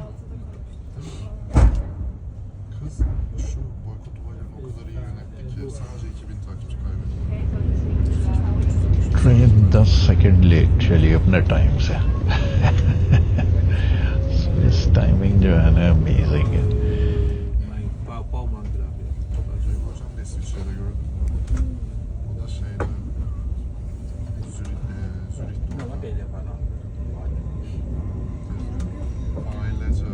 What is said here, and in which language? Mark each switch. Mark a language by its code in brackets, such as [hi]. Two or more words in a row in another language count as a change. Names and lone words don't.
[tr] Kız şu boykot olaylarını o kadar iyi yönetti ki sadece 2000 takipçi kaybetti. [hi] ट्रेन 10 [en] second late [hi] चली अपने टाइम से। इस टाइमिंग जो है ना अमेजिंग है। [tr] Bauman'dır abi. Acayip hocam da İsviçre'de gördüm. O da şeyde Zürih'te ailece